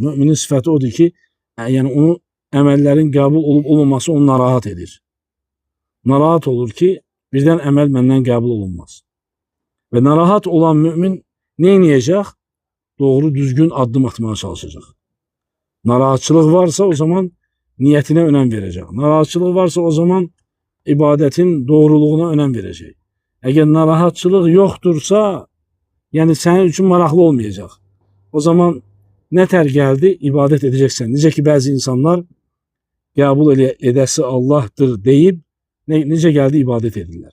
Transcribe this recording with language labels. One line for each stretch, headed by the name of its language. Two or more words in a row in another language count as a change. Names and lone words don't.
Azerbaijani: Müminin sifəti odur ki, yəni onu əməllərin qəbul olub olmaması onu narahat edir. Narahat olur ki, birdən əməl məndən qəbul olunmaz. Və narahat olan mümin ne edəcək? Doğru düzgün addım atmaya çalışacaq.
Turkish: Narahatçılıq varsa o zaman niyetine önem verecek. Narahatçılık varsa o zaman ibadetin doğruluğuna önem verecek. Eğer narahatçılık yoktursa, yani senin için maraqlı olmayacak. O zaman ne ter geldi? İbadet edeceksen.
Azerbaijani: Necə ki bazı insanlar qəbul edəsi Allah'tır deyip necə geldi ibadet edirlər.